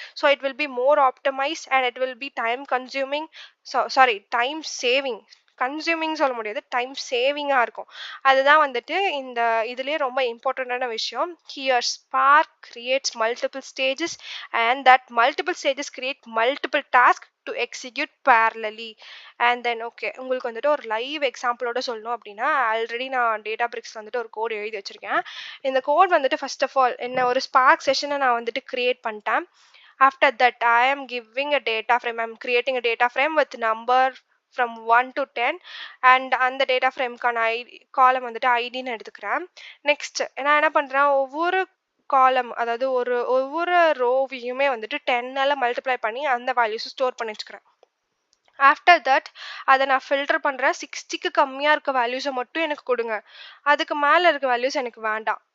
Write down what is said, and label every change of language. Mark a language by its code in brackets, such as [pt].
[en] So it will be more optimized and it will be time consuming, time saving. [ta] Consuming சொல்ல முடியாது, time சேவிங்காக இருக்கும். அதுதான் வந்துட்டு இந்த இதுலேயே ரொம்ப இம்பார்ட்டண்ட்டான விஷயம். [en] Here spark creates multiple stages and that multiple stages create multiple task to execute parallelly. [ta] And then okay, உங்களுக்கு வந்துட்டு ஒரு லைவ் எக்ஸாம்பிளோட சொல்லணும் அப்படின்னா ஆல்ரெடி நான் டேட்டா பிரிக்ஸ் வந்துட்டு ஒரு கோட் எழுதி வச்சிருக்கேன். இந்த கோட் வந்துட்டு ஃபர்ஸ்ட் ஆஃப் ஆல் என்ன, ஒரு ஸ்பார்க் செஷனை நான் வந்துட்டு கிரியேட் பண்ணிட்டேன். [en] After that, I am giving a data frame. I'm creating a data frame with number from 1 to 10 and [ta] அந்த டேட்டா ஃப்ரேம்க்கான காலம் வந்துட்டு ஐடின்னு எடுத்துக்கிறேன். நெக்ஸ்ட் நான் என்ன பண்ணுறேன், ஒவ்வொரு காலம் அதாவது ஒவ்வொரு ரோவையுமே வந்துட்டு 10ஆல் மல்டிப்ளை பண்ணி அந்த வேல்யூஸை ஸ்டோர் பண்ணி வச்சுக்கிறேன். ஆஃப்டர் தட் அதை நான் ஃபில்டர் பண்ணுறேன். 60க்கு கம்மியாக இருக்க வேல்யூஸை மட்டும் எனக்கு கொடுங்க, அதுக்கு மேலே இருக்க வேல்யூஸ் எனக்கு வேண்டாம்.